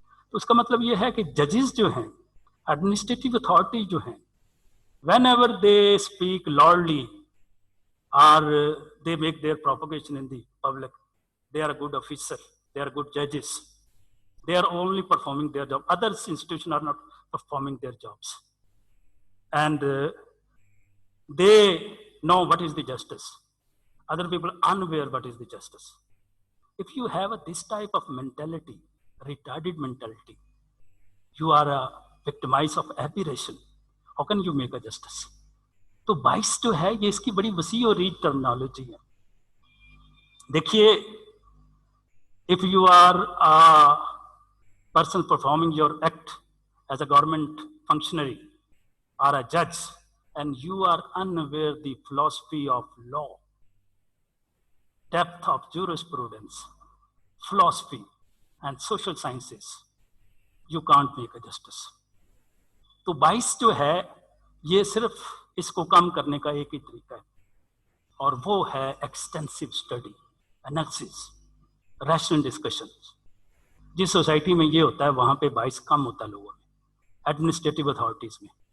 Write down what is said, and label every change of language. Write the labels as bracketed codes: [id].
[ur] تو اس کا مطلب یہ ہے کہ ججز جو ہیں, [en] Administrative authority جو ہیں, when ever they speak loudly اور they make their propagation in the public, they are a good officer, they are good judges, they are only performing their job. Other institutions are not performing their jobs, and they know what is the justice. Other people are unaware what is the justice. If you have this type of mentality, retarded mentality, you are a victimized of aberration. How can you make a justice? [ur] تو باعث جو ہے یہ اس کی بڑی وسیع اور reach terminology ہے. دیکھیے, [en] if you are a person performing your act as a government functionary or a judge, and you are unaware the philosophy of law, depth of jurisprudence, philosophy and social sciences, you can't make a justice. [ur] تو باعث جو ہے یہ صرف اس کو کم کرنے کا ایک ہی طریقہ ہے, اور وہ ہے extensive study, analysis, rational discussion. جس سوسائٹی میں یہ ہوتا ہے وہاں پہ باعث کم ہوتا ہے لوگوں میں, ایڈمنسٹریٹو اتھارٹیز میں.